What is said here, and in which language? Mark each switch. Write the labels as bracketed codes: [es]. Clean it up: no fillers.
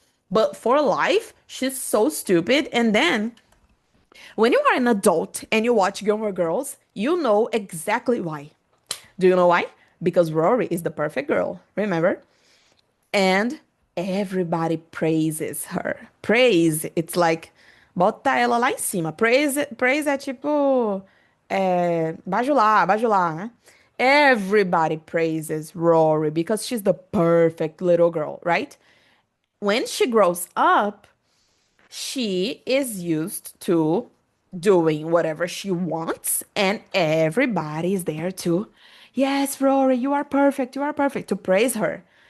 [en] But for life, she's so stupid. And then when you are an adult and you watch Gilmore Girls, you know exactly why. Do you know why? Because Rory is the perfect girl, remember? And everybody praises her. [pt] Praise, it's like, bota ela lá em cima. Praise é tipo, bajular, bajular, né? [en] Everybody praises Rory because she's the perfect little girl, right? When she grows up, she is used to doing whatever she wants, and everybody is there to, yes, Rory, you are perfect, to praise her.